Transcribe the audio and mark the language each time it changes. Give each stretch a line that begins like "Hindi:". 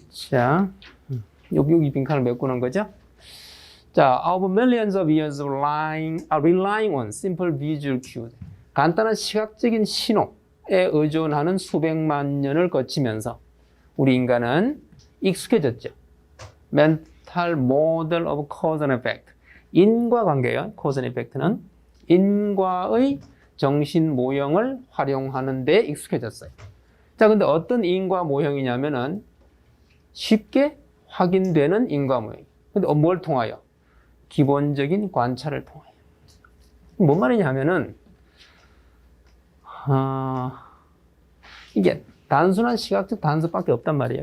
Korean: 자, 여기 빈칸을 메꾸는 거죠.
English: 자, of millions of years of relying on simple visual cues.
Korean: 간단한 시각적인 신호에 의존하는 수백만 년을 거치면서 우리 인간은 익숙해졌죠.
English: Mental model of cause and effect.
Korean: 인과관계요. cause and effect는 인과의 정신 모형을 활용하는 데 익숙해졌어요. 자, 근데 어떤 인과 모형이냐면은 쉽게 확인되는 인과 모형. 근데 뭘 통하여? 기본적인 관찰을 통하여. 뭔 말이냐면은 이게 단순한 시각적 단서밖에 없단 말이에요.